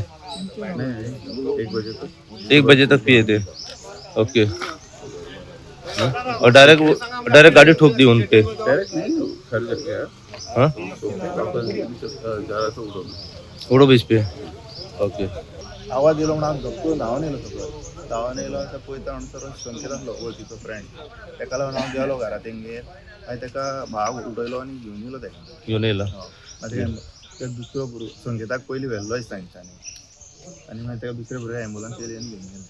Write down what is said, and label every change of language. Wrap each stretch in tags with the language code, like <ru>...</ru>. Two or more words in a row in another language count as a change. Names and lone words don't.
<hi>नहीं, 1 बजे तक. 1 बजे तक पिए थे. ओके. और डायरेक्ट गाड़ी ठोक दी उनके? डायरेक्ट नहीं, घर लग गया. हाँ. तो वापस जा रहा था उड़ो में. उड़ो बीच पे. ओके.</hi> <kok>आवाज येयलो म्हणून हांव धपको धांवन येयलो सकयल. धांवन येयलो आतां पळयता हांगसर संकेत आसलो वळखीचो फ्रेंड. ताका लागून हांव गेलो घरा तेंगेर आनी ताका भाव उडयलो आनी घेवन येयलो ताका. घेऊन येयला. मागीर ते दुसरो भुरगो संकेताक पयलीं व्हेल्लो दिसता तांच्यांनी आनी मागीर ताका दुसरे भुरगे एम्बुलन्स येयली आनी घेवन गेले.</kok>